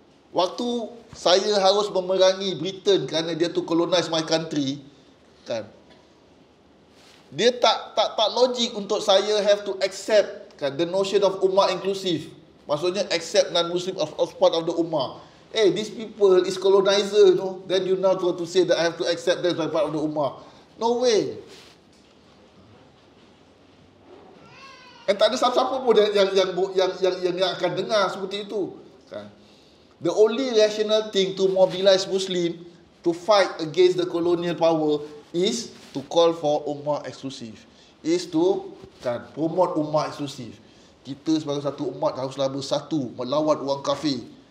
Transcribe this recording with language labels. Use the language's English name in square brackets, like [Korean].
[Malay] Waktu saya harus memerangi Britain kerana dia tu [English] colonize my country [Malay] kan, dia tak logik untuk saya [English] have to accept [Malay] kan, [English] the notion of [Malay] ummah inklusif. Maksudnya [English] accept non-Muslim as part of the ummah. Hey, these people is colonizer, no? Then you now want to say that I have to accept them as part of the ummah. No way. [Malay] And tak ada siapa-siapa pun yang akan dengar seperti itu kan. [English] The only rational thing to mobilize Muslim to fight against the colonial power is to call for ummah eksklusif, is to kan, promote ummah eksklusif. [Malay] Kita sebagai satu umat haruslah bersatu melawan orang kafir.